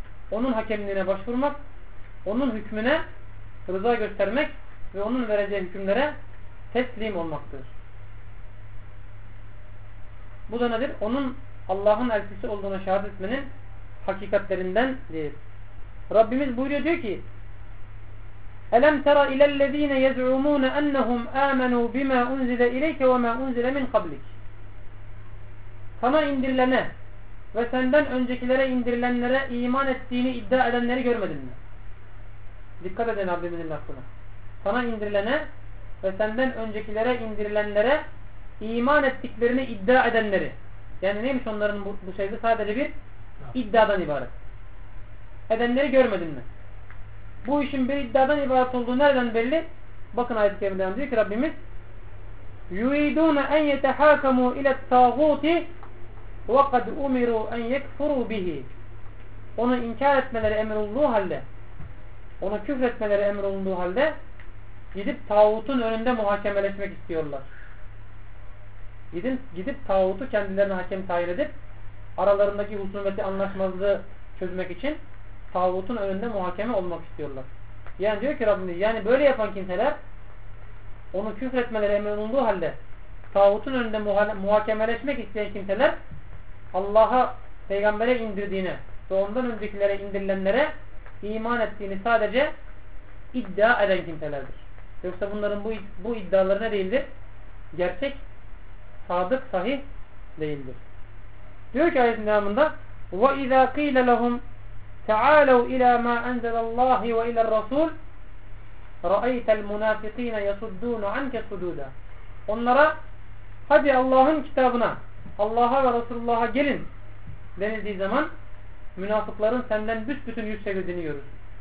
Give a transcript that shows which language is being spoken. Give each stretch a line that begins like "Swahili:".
Turkish: Onun hakemliğine başvurmak, onun hükmüne rıza göstermek ve onun vereceği hükümlere teslim olmaktır. Bu da nedir? Onun Allah'ın elçisi olduğuna şahit etmenin hakikatlerindendir. Rabbimiz buyuruyor, diyor ki
Arabic: أَلَمْ تَرَ اِلَى الَّذ۪ينَ يَزْعُمُونَ أَنَّهُمْ آمَنُوا بِمَا أُنْزِلَ اِلَيْكَ وَمَا أُنْزِلَ مِنْ قَبْلِكَ.
Turkish: Sana indirilene ve senden öncekilere indirilenlere iman ettiğini iddia edenleri görmedin mi? Dikkat edin Rabbimizin lafına. sana indirilene ve senden öncekilere indirilenlere iman ettiklerini iddia edenleri. Yani neymiş onların bu şeyde sadece bir iddiadan ibaret. Edenleri görmedin mi? Bu işin bir iddiadan ibaret olduğu nereden belli? Bakın ayet-i kerimden diyor ki Rabbimiz
Arabic: يُوِيدُونَ اَنْ يَتَحَاكَمُوا اِلَى الطَّاغُوتِ وَقَدْ اُمِرُوا اَنْ يَكْفُرُوا بِهِ.
Turkish: Onu inkar etmeleri emrolunduğu halde, ona küfretmeleri emrolunduğu halde gidip tağutun önünde muhakemeleşmek istiyorlar. Gidip tağutu kendilerine hakem tayin edip aralarındaki husumeti, anlaşmazlığı çözmek için tağutun önünde muhakeme olmak istiyorlar. Yani diyor ki Rabbim, yani böyle yapan kimseler onu küfretmeleri emrolunduğu halde tağutun önünde muhakemeleşmek isteyen kimseler Allah'a, peygambere indirdiğine ve ondan öncekilere indirilenlere iman ettiğini sadece iddia eden kimselerdir. Yoksa bunların bu iddiaları ne değildir? Gerçek, sadık, sahih değildir. Diyor ki ayetin devamında
Arabic: وَاِذَا قِيلَ لَهُمْ تَعَالَوْا اِلَى مَا أَنْزَلَ اللّٰهِ وَاِلَى الرَّسُولِ رَأَيْتَ الْمُنَافِق۪ينَ يَسُدُّونَ عَنْكَ سُدُودًا.
Turkish: Onlara hadi Allah'ın kitabına, Allah'a ve Resulullah'a gelin denildiği zaman münafıkların senden büsbütün yüz çevirdiğini görürsün.